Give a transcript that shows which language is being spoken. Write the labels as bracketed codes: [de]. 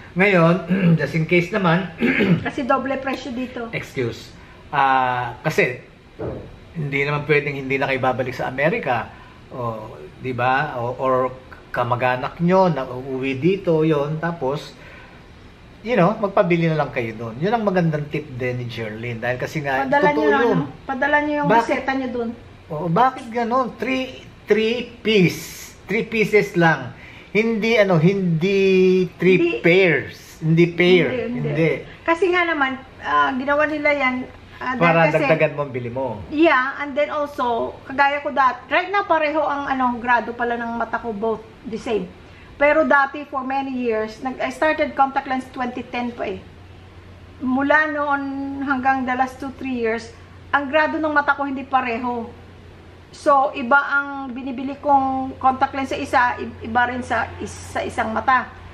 [tl] Ngayon, [en] just in case [tl] naman, kasi doble presyo dito. Excuse. Kasi, hindi naman pwedeng hindi na kayo babalik sa Amerika. Di ba? Or kamag-anak nyo na uuwi dito, yon. Tapos, magpabili na lang kayo doon. Yun ang magandang tip din ni Jerlyn. Dahil kasi nga, totoo yun. Padala nyo yung reseta nyo doon. Bakit ganon? 3 pieces lang. Hindi 3 pairs. Hindi pair. Hindi. Kasi nga naman, ginawa nila yan para dagdagan mo ang bili mo. [en] Yeah, and then also, [tl] kagaya ko [en] right now [tl] pareho ang grado pala ng mata ko, [en] both the same. [tl] Pero dati, [en] for many years, I started contact lens 2010 pa eh. [tl] Mula noon hanggang [en] the last 2-3 years, [tl] ang grado ng mata ko hindi pareho. So, iba ang binibili kong contact lens sa isa, iba rin sa isang mata.